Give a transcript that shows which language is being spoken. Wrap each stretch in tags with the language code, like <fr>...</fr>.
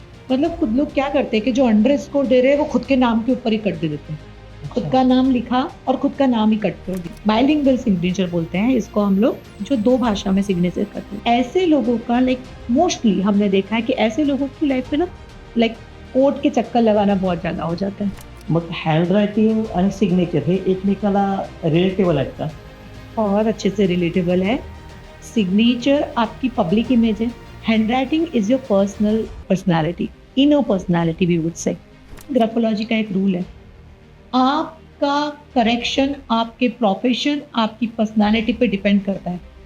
<hi>मतलब खुद लोग क्या करते हैं कि जो अंडरस्कोर दे रहे हैं वो खुद के नाम के ऊपर ही कट दे देते हैं। खुद अच्छा। का नाम लिखा और खुद का नाम ही कट कर दिया। बाइलिंगुअल सिग्नेचर बोलते हैं इसको हम लोग, जो 2 भाषा में सिग्नेचर करते हैं। ऐसे लोगों का मोस्टली हमने देखा है कि ऐसे लोगों की लाइफ में ना लाइक कोर्ट के चक्कर लगाना बहुत ज़्यादा हो जाता है।</hi> <mr>मग हँडरायटिंग आणि सिग्नेचर हे एकमेकाला रिलेटेबल आहेत का?</mr> <hi>बहुत अच्छे से रिलेटेबल है। सिग्नेचर आपकी पब्लिक इमेज है।</hi> <en>Handwriting is your personal personality, inner personality we would say.</en> <hi>Graphology का एक रूल है। आपका करेक्शन आपके प्रोफेशन, आपकी पर्सनैलिटी पे डिपेंड करता है।</hi>